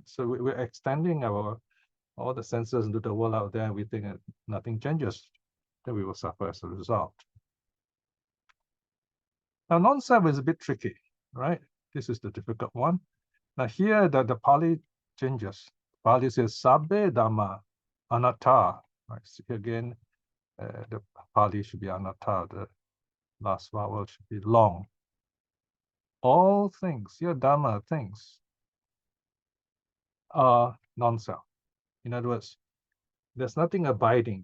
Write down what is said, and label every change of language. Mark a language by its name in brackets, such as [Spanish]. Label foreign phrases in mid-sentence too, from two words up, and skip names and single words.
[English] So we're extending all the senses into the world out there, and we think that nothing changes, then we will suffer as a result. Now, non-self is a bit tricky, right? This is the difficult one. Now here, the Pali changes. Pali says, [Pali] sabbe dhamma anatta. [English] Right? See again, the Pali should be anatta. The last vowel should be long. All things, here dhamma, things, are non-self. In other words, there's nothing abiding.